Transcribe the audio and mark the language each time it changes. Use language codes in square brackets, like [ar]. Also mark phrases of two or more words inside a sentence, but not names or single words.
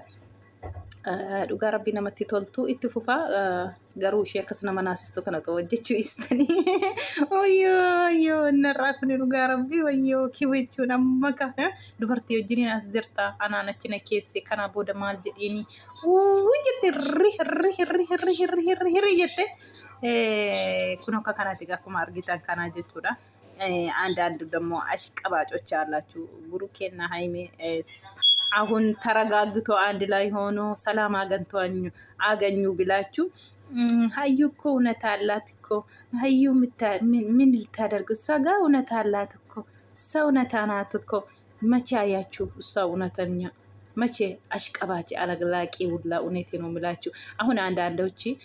[om] dhugaa rabbii namatti toltu itti fufaa garuu ishee akkas nama naasistu kana ta'u jechuu istanii wayyoo narraa kun dhugaa rabbii wayyoo kiwechuun amma ka dubartii wajjiniin as jirta anaan achina keesse kana booda maal jedhiini jette hirri jette kun akka kanaati akkuma argitan kanaa jechuudha. [am] አንዳንዱ ደግሞ አሽቀባጮች አላችሁ ብሩኬና ሃይሜ አሁን ተረጋግቶ አንድ ላይ ሆኖ ሰላም አገኙ ብላችሁ ሀዩ እኮ እውነት አላት እኮ ሀዩ ምን ልታደርግ እሷ ጋር እውነት አላት እኮ እሷ እውነታ ናት እኮ መቼ አያችሁ እሷ እውነተኛ መቼ አሽቀባጭ አለግላቂ ሁላ እውነቴ ነው የምላችሁ። አሁን አንዳንዶች